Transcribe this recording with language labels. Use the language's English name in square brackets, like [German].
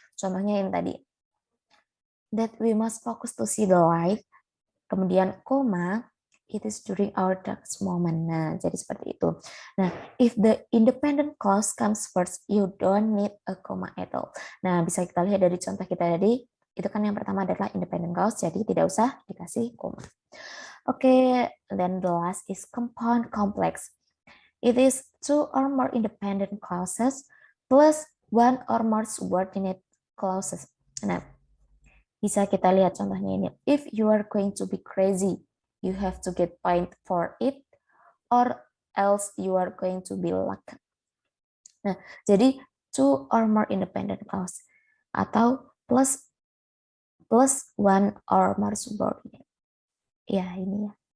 [Indonesian] Contohnya yang tadi, [English] that we must focus to see the light, [Indonesian] kemudian koma, [English] it is during our darkest moment. [Indonesian] Nah, jadi seperti itu. [English] Nah, if the independent clause comes first, you don't need a comma at all. [Indonesian] Nah, bisa kita lihat dari contoh kita tadi, itu kan yang pertama adalah independent clause, jadi tidak usah dikasih koma. [English] Oke, then the last is compound complex. It is two or more independent clauses plus one or more subordinate clauses. [Indonesian] Nah, bisa kita lihat contohnya ini. [English] If you are going to be crazy, you have to get paid for it, or else you are going to be lucky. Nah, jadi two or more independent clause atau plus one or more subordinate. [Indonesian] Ya, ini ya.